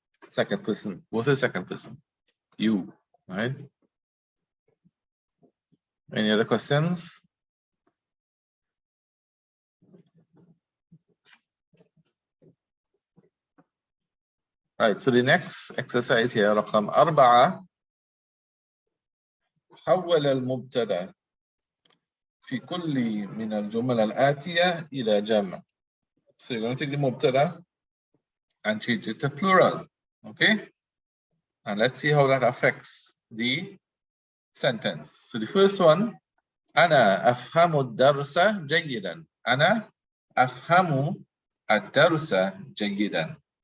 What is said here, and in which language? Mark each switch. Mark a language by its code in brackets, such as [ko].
[en] Second person. Both is second person. You. All right? Any other questions? Right, so the next exercise here, [ar] رقم [en] 4. [ar] حول المبتدأ في كل من الجمل الآتية إلى جمع. [en] So you're going to take the mubtada and change it to plural, okay? And let's see how that affects the sentence. [ar] So the first one, أنا أفهم الدرس جيدا. أنا أفهم الدرس جيدا.